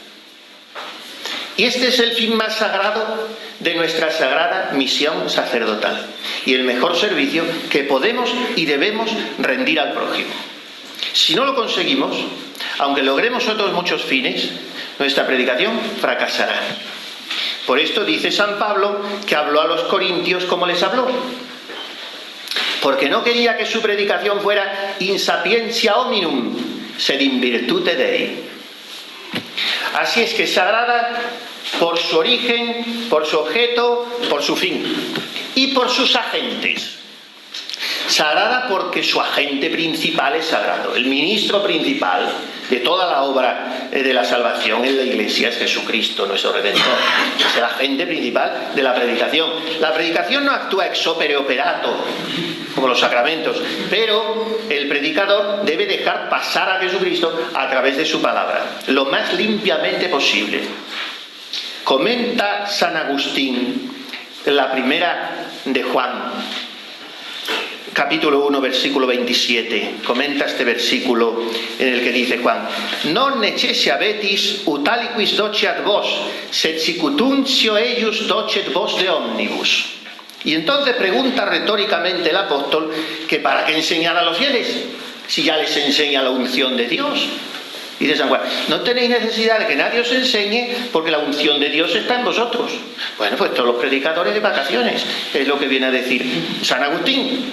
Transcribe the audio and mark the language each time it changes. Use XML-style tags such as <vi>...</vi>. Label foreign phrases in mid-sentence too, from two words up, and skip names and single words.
<es>Y este es el fin más sagrado de nuestra sagrada misión sacerdotal y el mejor servicio que podemos y debemos rendir al prójimo. Si no lo conseguimos, aunque logremos otros muchos fines, nuestra predicación fracasará. Por esto dice San Pablo que habló a los corintios como les habló, porque no quería que su predicación fuera</es> <la>in sapientia hominum, sed in virtute Dei.</la> <es>Así es que es sagrada por su origen, por su objeto, por su fin y por sus agentes. Sagrada porque su agente principal es sagrado. El ministro principal de toda la obra de la salvación en la Iglesia es Jesucristo, nuestro Redentor. Es el agente principal de la predicación. La predicación no actúa</es> <la>ex opere operato,</la> <es>como los sacramentos, pero el predicador debe dejar pasar a Jesucristo a través de su palabra, lo más limpiamente posible. Comenta San Agustín en la primera de Juan, capítulo 1, versículo 27, comenta este versículo en el que dice Juan:</es> <la>non necesse abetis utaliquis docet vos, sed sicutuncio eius docet vos de omnibus.</la> <es>Y entonces pregunta retóricamente el apóstol que para qué enseñar a los fieles, si ya les enseña la unción de Dios. Dice San Juan: no tenéis necesidad de que nadie os enseñe, porque la unción de Dios está en vosotros. Bueno, pues todos los predicadores de vacaciones, es lo que viene a decir San Agustín.</es>